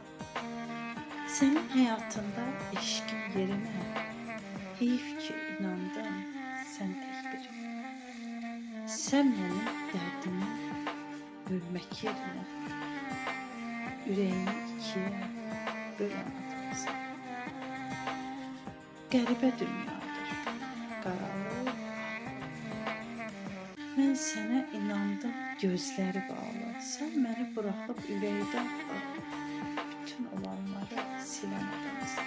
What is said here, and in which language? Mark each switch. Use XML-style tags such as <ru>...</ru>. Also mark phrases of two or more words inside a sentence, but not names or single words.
<tr>Senin hayatında eşkin yerine heyif ki inandın, sen tek biri. Sen benim derdimi bölmek yerine yüreğimi ikiye bölen adamsın.</tr> <az>Qəribə dünyadır, qaranlıq. Mən sənə inandım, gözləri bağlı. Sən məni buraxıb ürəkdən bütün olanları silən adamsın.</az>